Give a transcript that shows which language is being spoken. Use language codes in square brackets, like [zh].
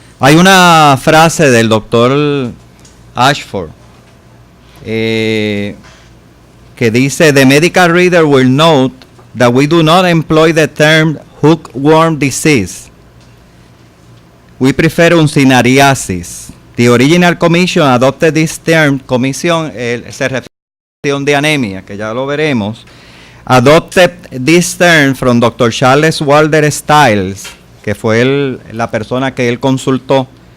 [es] Hay una frase del doctor Ashford que dice: [en] "The medical reader will note that we do not employ the term hookworm disease. We prefer uncinariasis. The original commission adopted this term." [es] Comisión se refiere a la de anemia, que ya lo veremos. [en] Adopted this term from Dr. [es] Charles Walter Stiles, que fue la persona que él consultó.